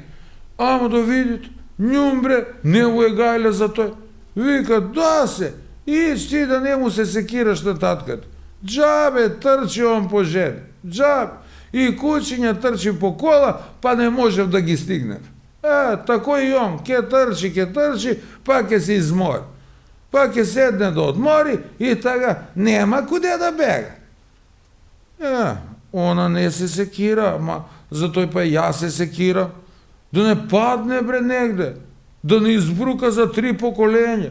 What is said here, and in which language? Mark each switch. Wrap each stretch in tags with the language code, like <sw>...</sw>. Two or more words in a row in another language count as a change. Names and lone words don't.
<mk>Ама да видите, њум бре, не му е гајле за тој. Вика, да се, ич ти да не му се секираш на татката. Джабе трчи он по жени, джабе. И кучиња трчи по кола, па не можев да ги стигнев. Тако и он, ќе трчи, па ќе се измори. Па ќе седне да одмори и тага нема куде да бега. Она не се секира, ма зато па ја се секирам. Да не падне бре негде, да не избрука за 3 поколења.</mk>